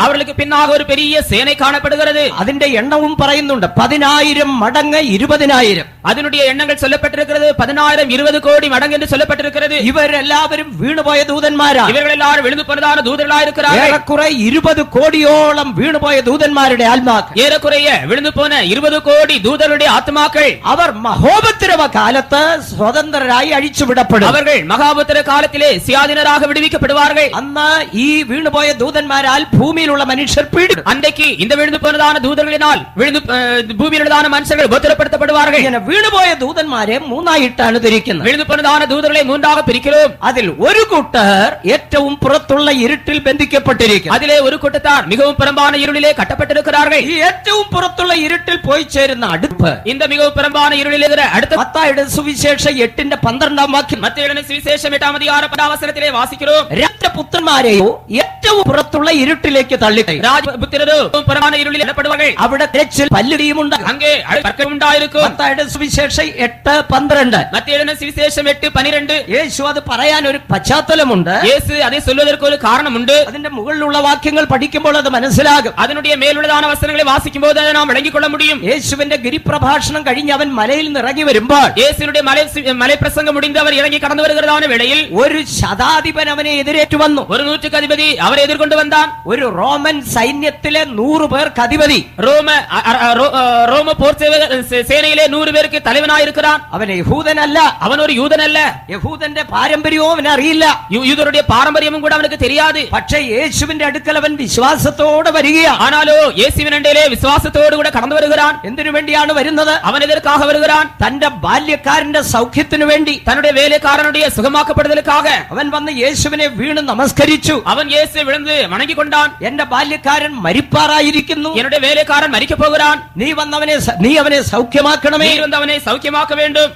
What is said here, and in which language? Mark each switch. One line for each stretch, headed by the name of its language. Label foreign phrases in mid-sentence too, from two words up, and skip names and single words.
Tamil: அவர்களுக்கு பின்னாக ஒரு பெரிய சேனை காணப்படுகிறது.
Malayalam: അതിന്റെ എണ്ണവും പറയുന്നുണ്ട്. 10,000 മടങ്ങ് 20,000.
Tamil: அதனுடைய எண்ணங்கள் சொல்லப்பட்டிருக்கிறது. 10,000 20 கோடி மடங்கு என்று சொல்லப்பட்டிருக்கிறது.
Malayalam: ഇവരെല്ലാവരും വീണുപോയ ദൂതന്മാരാണ്.
Tamil: இவர்கள் எல்லாரும் விழுந்து போனதான தூதர்களாயிருக்கிறார்கள்.
Malayalam: ഏറെക്കുറെ 20 കോടിയോളം വീണുപോയ ദൂതന്മാരുടെ ആത്മാക്കൾ.
Tamil: ஏறக்குறைய விழுந்து போன 20 கோடி தூதர்களுடைய ஆத்மாக்கள்.
Malayalam: അവർ മഹോപദ്രവ കാലത്ത് സ്വതന്ത്രരായി അഴിച്ചുവിടപ്പെടും.
Tamil: அவர்கள் மகாபோத்திர காலத்திலே சுயாதீனராக விடுவிக்கப்படுவார்கள்.
Malayalam: അന്ന് ഈ വീണുപോയ ദൂതന്മാരാൽ ഭൂമിയിലുള്ള മനുഷ്യർ പീഡിക്കും.
Tamil: அன்றைக்கு இந்த விழுந்து போனதான தூதர்களினால் விழுந்து பூமியிலுள்ளதான மனுஷர்கள் உபத்திரப்படுத்தப்படுவார்கள்.
Malayalam: ഇങ്ങനെ വീണുപോയ ദൂതന്മാരെ 3ആയിട്ടാണ് തിരിക്കുന്നത്.
Tamil: விழுந்து போனதான தூதர்களை 3ஆக பிரிக்கிறோம்.
Malayalam: അതിൽ ഒരു കൂട്ടർ ഏറ്റവും പുറത്തുള്ള ഇരുട്ടിൽ ബന്ധിക്കപ്പെട്ടിരിക്കും.
Tamil: அதிலே ஒரு கூட்டத்தார் மிகவும் புறம்பான இருளிலே கட்டப்பட்டிருக்கிறார்கள்.
Malayalam: ഈ ഏറ്റവും പുറത്തുള്ള ഇരുട്ടിൽ പോയി ചേരുന്ന അടുപ്പ്
Tamil: இந்த மிகவும் புறம்பான இருளிலே அடுத்த
Malayalam: മത്തായിയുടെ സുവിശേഷം 8-12 വാക്യം.
Tamil: மத்தேயுவின் சுவிசேஷம் 8-ஆம் அதிகாரம் 10-ஆம் வசனத்திலே வாசிக்கிறோம்.
Malayalam: രാജപുത്രന്മാരെയോ ഏറ്റവും പുറത്തുള്ള ഇരുട്ടിലേക്ക് തള്ളിക്കളയും.
Tamil: ராஜபுத்திரரோ புறம்பான இருளில் இடப்படுவார்கள்.
Malayalam: അവിടെ തിരച്ചിൽ പല്ലുടിയുമുണ്ട്.
Tamil: அங்கே பற்கள் உண்டாயிருக்கும்.
Malayalam: മത്തായിയുടെ സുവിശേഷം 8-12.
Tamil: மத்தேயுவின் சுவிசேஷம் 8:12.
Malayalam: യേശു അത് പറയാൻ ഒരു പശ്ചാത്തലമുണ്ട്.
Tamil: இயேசு அதை சொல்வதற்கு ஒரு காரணம் உண்டு.
Malayalam: അതിന്റെ മുകളിലുള്ള വാക്യങ്ങൾ പഠിക്കുമ്പോൾ അത് മനസ്സിലാകും.
Tamil: அதனுடைய மேலுள்ளதான வசனங்களை வாசிக்கும்போது அதை நாம் விளங்கிக் கொள்ள முடியும்.
Malayalam: യേശുവിന്റെ ഗിരിപ്രഭാഷണം കഴിഞ്ഞ് അവൻ മലയിൽ നിന്ന് ഇറങ്ങി വരുമ്പോൾ
Tamil: இயேசுவினுடைய மலை பிரசங்கம் முடிந்து அவர் இறங்கி கடந்து வருகிறதான வேளையில்
Malayalam: ഒരു ശതാധിപൻ അവനെ എതിരേറ്റു വന്നു.
Tamil: ஒரு நூற்றுக்கு அதிபதி அவரை எதிர்கொண்டு வந்தான்.
Malayalam: ഒരു റോമൻ സൈന്യത്തിലെ 100 പേർക്ക് അധിപതി.
Tamil: ரோம போர் சேனையிலே 100 பேருக்கு தலைவனாயிருக்கிறான்.
Malayalam: അവൻ യഹൂദനല്ല.
Tamil: அவன் ஒரு யூதன் அல்ல.
Malayalam: യഹൂദന്റെ പാരമ്പര്യവും അവന് അറിയില്ല.
Tamil: யூதருடைய பாரம்பரியமும் கூட அவனுக்கு தெரியாது.
Malayalam: പക്ഷേ യേശുവിന്റെ അടുക്കൽ അവൻ വിശ്വാസത്തോടെ വരികയാണ്.
Tamil: ஆனாலோ இயேசுவின் அண்டையிலே விசுவாசத்தோடு கூட கடந்து வருகிறான்.
Malayalam: എന്തിനു വേണ്ടിയാണ് വരുന്നത്?
Tamil: அவன் எதற்காக வருகிறான்?
Malayalam: തന്റെ ബാല്യക്കാരന്റെ സൗഖ്യത്തിനു വേണ്ടി,
Tamil: தன்னுடைய வேலைக்காரனுடைய சுகமாக்கப்படுதலுக்காக
Malayalam: അവൻ വന്ന് യേശുവിനെ വീണ് നമസ്കരിച്ചു.
Tamil: அவன் இயேசு விழுந்து வணங்கிக் கொண்டான்.
Malayalam: എന്റെ ബാല്യക്കാരൻ മരിപ്പാറായിരിക്കുന്നു.
Tamil: என்னுடைய வேலைக்காரன் மரிக்க போகிறான்.
Malayalam: നീ അവനെ സൗഖ്യമാക്കണമേ.
Tamil: நீர் வந்து அவனை சௌக்கியமாக்க வேண்டும்.